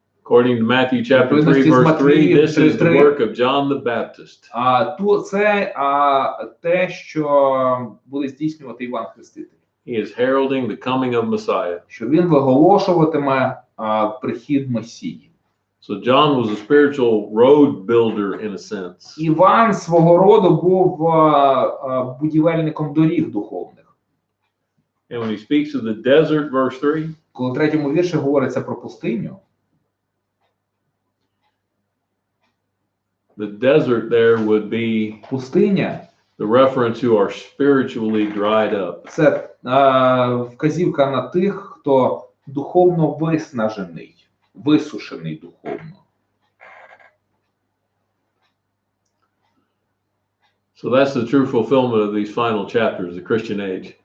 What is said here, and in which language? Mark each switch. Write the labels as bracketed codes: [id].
[en] According to Matthew chapter 3, verse 3, this is the work of John the Baptist. [uk] Це те, що буде здійснювати Іван Хреститель. [en] He is heralding the coming of Messiah. [uk] Що він виголошуватиме прихід Месії. [en] So John was a spiritual road builder in a sense. [uk] Іван свого роду був будівельником доріг духовних. [en] And when he speaks of the desert, verse 3, [uk] Коли в 3 вірші говориться про пустиню, [en] the desert there would be [uk] пустиня [en] the reference who are spiritually dried up. [uk] це вказівка на тих, хто духовно виснажений, висушений духовно. [en] So that's the true fulfillment of these final chapters, the Christian age.